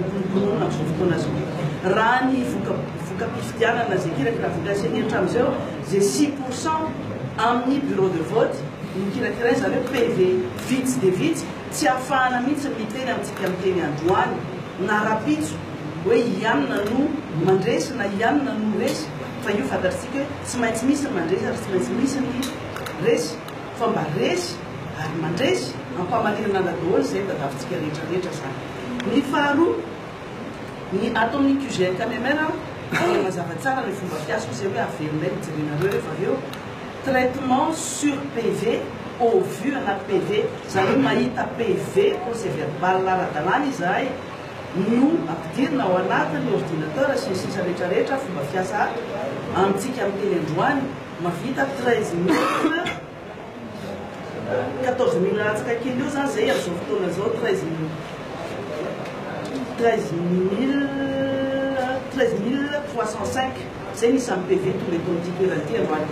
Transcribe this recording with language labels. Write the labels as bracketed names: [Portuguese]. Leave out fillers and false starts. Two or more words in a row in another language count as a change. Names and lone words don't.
[Malagasy] konokonoina amin'izao fotoana zao raha ny voka-pifidianana zay kirakira voka-CENI hatramin'izao zay 6% amin'ny [French] bureau de vote [Malagasy] mikirakira zany hoe PV vitsy de vitsy tsy ahafahana mihitsy miteny amintsika miteny androany na rapitso hoe ianona no mandresy na ianona no resy fa io fantatritsika hoe tsy maintsy misy ny mandresy ary tsy maintsy misy ny resy fa mba resy ary mandresy ampamalirana anadaholo zay tadavintsika rehetrarehetra zany. Ny faharoa ny ataon'ny QG KMR dia mazava tsara ny fomba fiasa izay hoe avelinay mijerenareo rehefa avy eo [French] traitement sur PV au vu [Malagasy] anaty PV zany hoe mahita PV [French] procès verbal [Malagasy] ara-dalàna izahay no ampidirina ao anatin'ny ordinateur sy ny sisa rehetrarehetra fomba fiasa amintsika amin'ny teny androany mavita 13 000 14 000 latsaka kely eo zany zay amin'izao fotoana zao 13 305 zay nisy amin'ny PV tonga eto amin'ity toerana ity androany.